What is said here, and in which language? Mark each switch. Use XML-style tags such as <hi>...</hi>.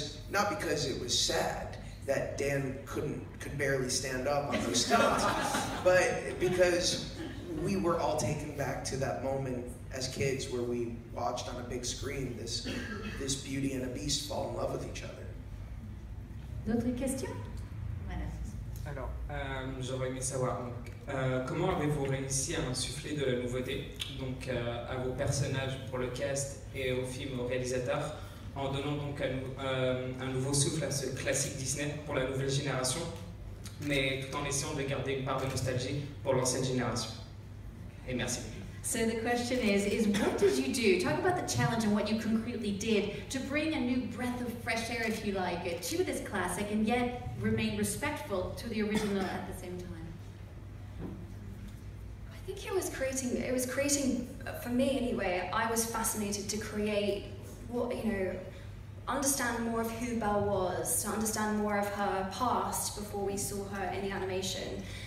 <en>not because it was sad that Dan could barely stand up on those stunts, but because we were all taken back to that moment as kids where we watched on a big screen this Beauty and a Beast fall in love with each other.</en> <fr>D'autres questions? Voilà. Alors, j'aurais aimé savoir, donc, comment avez-vous réussi à insuffler de la nouveauté, donc à vos personnages pour le cast et au film, au réalisateur, en donnant donc un nouveau souffle à ce classique Disney pour la nouvelle génération, mais tout en essayant de garder une part de nostalgie pour l'ancienne génération. Et merci.</fr> <en>So the question is what did you do? Talk about the challenge and what you concretely did to bring a new breath of fresh air, if you like, to this classic and yet remain respectful to the original at the same time. I think it was creating, for me anyway, I was fascinated to create what, you know, understand more of who Belle was, to understand more of her past before we saw her in the animation.</en>